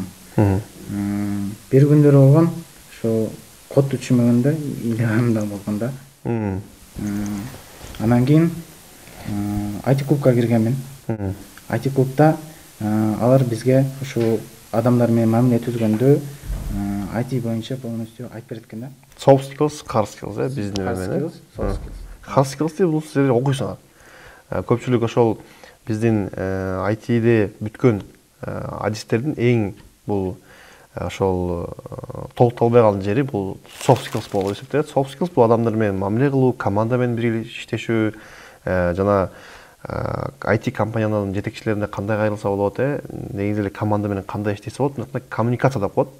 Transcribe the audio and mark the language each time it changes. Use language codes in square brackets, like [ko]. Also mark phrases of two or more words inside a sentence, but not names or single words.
[ky] Бир күндөр болгон, ошо кодду түшүнмөгөндө илганымда болгондо. Андан кийин IT клубка киргенмин. IT клубда алар бизге ошо адамдар менен мамиле түзгөндө IT боюнча полностью айтып берет экен да. [en] Soft skills, hard skills, [ky] биздин менен. [en] Hard skills [ky] бул силер окуйсуңар. Көпчүлүк ошол биздин IT-де бүткөн адистердин эң бул ошол толукталбай калган жери бул [en] soft skills [ky] болуп эсептелет. [en] Soft skills [ky] бул адамдар менен мамиле кылуу, команда менен бирге иштешүү, жана IT компаниянын жетекчилерине кандай кайрылса болот, негизи эле команда менен кандай иштесе болот, мындай коммуникация деп коет.